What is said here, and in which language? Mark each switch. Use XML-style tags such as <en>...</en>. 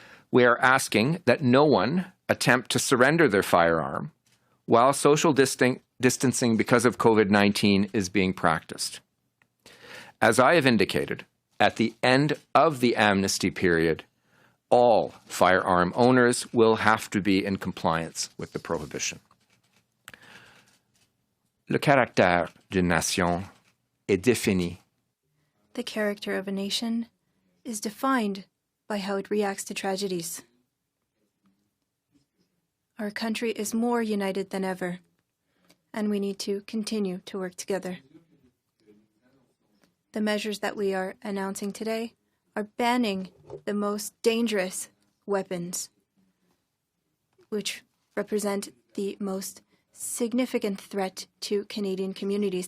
<en>We are asking that no one attempt to surrender their firearm while social distancing because of COVID-19 is being practiced. As I have indicated, at the end of the amnesty period, all firearm owners will have to be in compliance with the prohibition.</en> <fr>Le caractère d'une nation est défini.</fr> <en>The character of a nation is defined by how it reacts to tragedies. Our country is more united than ever, and we need to continue to work together. The measures that we are announcing today are banning the most dangerous weapons, which represent the most significant threat to Canadian communities.</en>